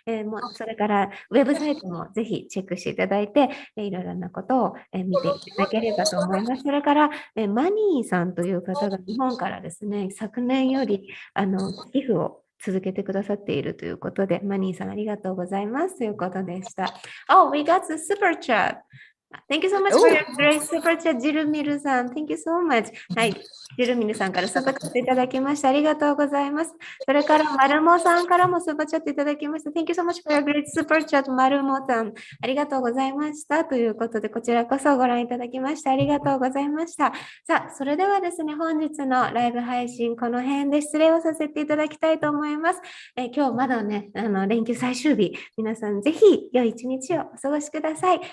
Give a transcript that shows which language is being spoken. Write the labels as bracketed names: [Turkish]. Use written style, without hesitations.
[Japanese] もうそれからウェブサイトもぜひチェックしていただいて、いろいろなことを見ていただければと思います。それからマニーさんという方が日本からですね、昨年より寄付を続けてくださっているということで、マニーさんありがとうございますということでした。 [English] Oh, we got the super chat.Thank you so much for your great super chat, ジルミルさん。Thank you so much. はい。 [Japanese] ジルミルさんからスーパーチャットいただきましてありがとうございます。それから、マルモさんからもスーパーチャットいただきました。 [English] Thank you so much for your great super chat, マルモさん。 [Japanese] ありがとうございました。ということで、こちらこそご覧いただきましてありがとうございました。さあ、それではですね、本日のライブ配信、この辺で失礼をさせていただきたいと思います。今日まだね、連休最終日、皆さんぜひ良い一日をお過ごしください。